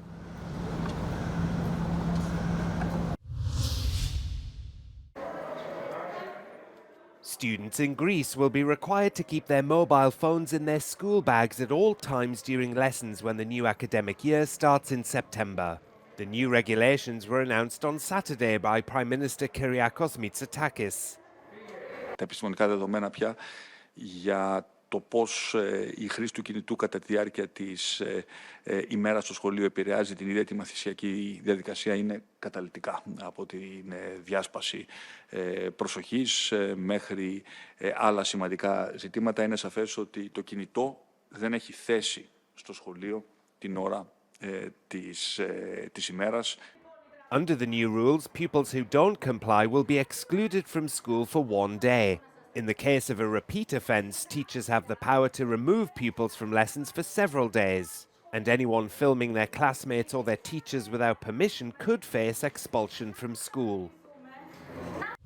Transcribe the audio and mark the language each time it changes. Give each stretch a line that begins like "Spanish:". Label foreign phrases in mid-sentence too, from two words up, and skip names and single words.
English: Students in Greece will be required to keep their mobile phones in their school bags at all times during lessons when the new academic year starts in September. The new regulations were announced on Saturday by Prime Minister Kyriakos Mitsotakis.
Greek: Τα επιστημονικά δεδομένα πια για το πώς η χρήση του κινητού κατά τη διάρκεια της ημέρας στο σχολείο επηρεάζει την ίδια τη μαθησιακή διαδικασία είναι καταλυτικά, από την διάσπαση προσοχής μέχρι άλλα σημαντικά ζητήματα. Είναι σαφές ότι το κινητό δεν έχει θέση στο σχολείο την ώρα της ημέρας.
English: Under the new rules, pupils who don't comply will be excluded from school for 1 day. In the case of a repeat offence, teachers have the power to remove pupils from lessons for several days. And anyone filming their classmates or their teachers without permission could face expulsion from school.